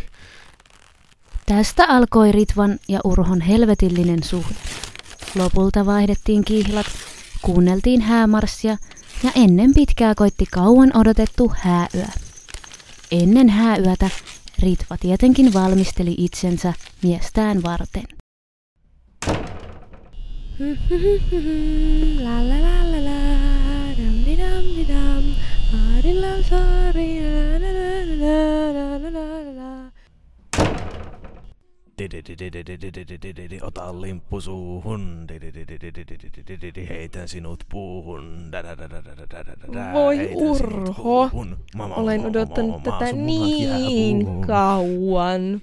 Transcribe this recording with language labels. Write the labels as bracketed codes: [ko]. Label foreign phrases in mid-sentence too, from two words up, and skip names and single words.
[fi] Tästä alkoi Ritvan ja Urhon helvetillinen suhde. Lopulta vaihdettiin kihlat, kuunneltiin häämarssia ja ennen pitkää koitti kauan odotettu hääyö. Ennen hääyötä Ritva tietenkin valmisteli itsensä miestään varten. La la la la la, dam di dam di dam, vaadilla saari, la la la la la la. Ota limppu suuhun, heitän sinut puuhun. Voi Urho, olen odottanut tätä niin kauan.